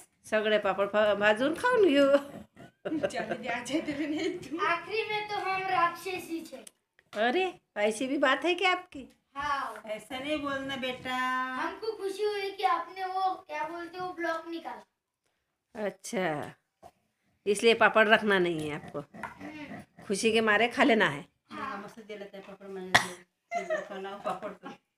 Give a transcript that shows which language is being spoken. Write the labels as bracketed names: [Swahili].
[Marathi] सगळे पापड भाजून खाऊन घेऊ. [Hindi] आखिरी में तो हम राक्षसी थे. अरे ऐसी भी बात है क्या आपकी? हाँ ऐसा नहीं बोलना बेटा. हमको खुशी हुई कि आपने वो क्या बोलते हो ब्लॉग निकाला. अच्छा इसलिए पापड़ रखना नहीं है आपको. खुशी के मारे खा लेना है. [Marathi] मस्त दिला त्या पापड म्हणजे पापड.